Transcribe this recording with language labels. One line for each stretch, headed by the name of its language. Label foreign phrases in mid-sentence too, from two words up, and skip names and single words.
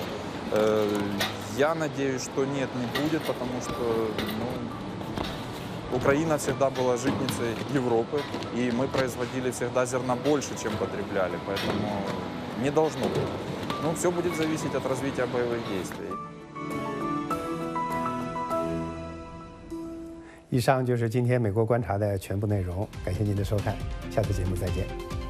Russian: Я надеюсь, что нет, не будет, потому что Украина всегда была житницей Европы, и мы производили всегда зерна больше, чем потребляли, поэтому не должно быть. Все будет зависеть от развития боевых действий.
Chinese: 以上就是今天美国观察的全部内容，感谢您的收看，下次节目再见。